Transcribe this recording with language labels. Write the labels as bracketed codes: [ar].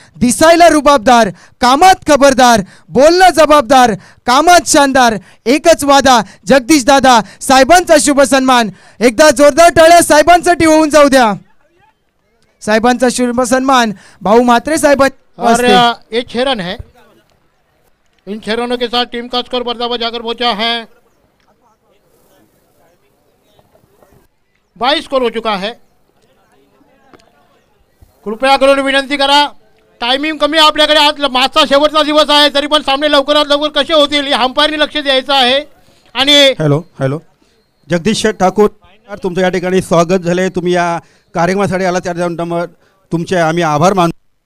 [mr] दिसायला रुबाबदार, कामात खबरदार, बोलणं जबाबदार, कामात शानदार, एकच वादा जगदीश दादा साहेबांचा शुभ सन्मान। एकदा जोरदार टाळ्या साहेबांसाठी होऊन जाऊ द्या। साहेबांचा शुभ सन्मान भाऊ म्हात्रे साहेब। [hi] और ये 6 रन है, इन 6 रनों के साथ टीम का स्कोर बराबर जाकर पहुंचा है 22 स्कोर हो चुका है। [mr] कृपया करून विनंती करा, टायमिंग कमी आपल्याकडे, आज मागचा शेवटचा दिवस आहे, तरी पण सामने लवकरात लवकर कसे होतील या अंपायरने लक्ष द्यायचं आहे। आणि हॅलो जगदीश ठाकूर, तुमचं या ठिकाणी स्वागत झाले। तुम्ही या कार्यक्रमासाठी आला त्यानंतर तुमचे आम्ही आभार मानतो।